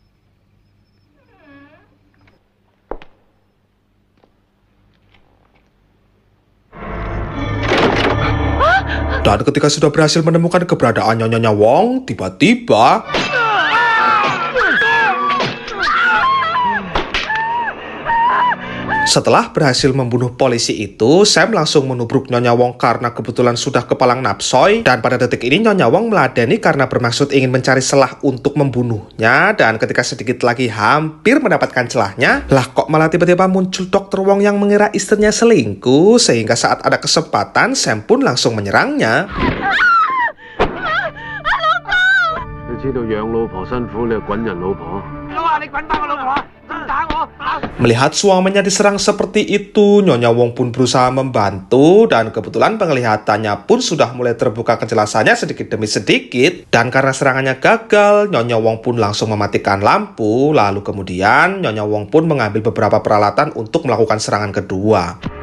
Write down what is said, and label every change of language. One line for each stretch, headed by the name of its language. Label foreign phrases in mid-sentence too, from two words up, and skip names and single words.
Indonesian: Dan ketika sudah berhasil menemukan keberadaan Nyonya Wong, tiba-tiba setelah berhasil membunuh polisi itu, Sam langsung menubruk Nyonya Wong karena kebetulan sudah kepalang napsoy. Dan pada detik ini Nyonya Wong meladeni karena bermaksud ingin mencari celah untuk membunuhnya. Dan ketika sedikit lagi hampir mendapatkan celahnya, lah kok malah tiba-tiba muncul Dokter Wong yang mengira istrinya selingkuh. Sehingga saat ada kesempatan, Sam pun langsung menyerangnya.
Cantonese: 你知道養老婆辛苦，你又滾人老婆。老啊，你滾翻我老婆，仲打我！
Indonesian: Melihat suaminya diserang seperti itu, Nyonya Wong pun berusaha membantu, dan kebetulan penglihatannya pun sudah mulai terbuka kejelasannya sedikit demi sedikit. Dan karena serangannya gagal, Nyonya Wong pun langsung mematikan lampu. Lalu kemudian Nyonya Wong pun mengambil beberapa peralatan untuk melakukan serangan kedua.